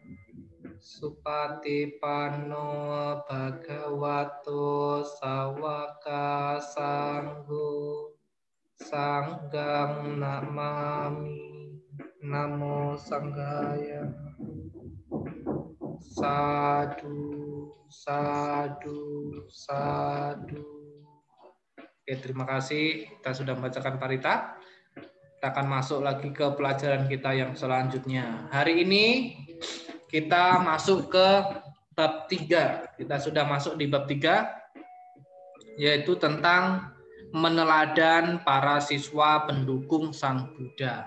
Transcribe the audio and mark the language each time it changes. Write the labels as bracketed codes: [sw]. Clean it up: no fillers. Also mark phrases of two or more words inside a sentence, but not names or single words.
[pi] Supatipanno Bhagavato Sawaka Sangho. Sanggam namami. Namo Sanghaya. Sadu, sadu, sadu. [id] Oke, terima kasih. Kita sudah membacakan parita. Kita akan masuk lagi ke pelajaran kita yang selanjutnya. Hari ini kita masuk ke bab 3. Kita sudah masuk di bab 3, yaitu tentang meneladan para siswa pendukung Sang Buddha.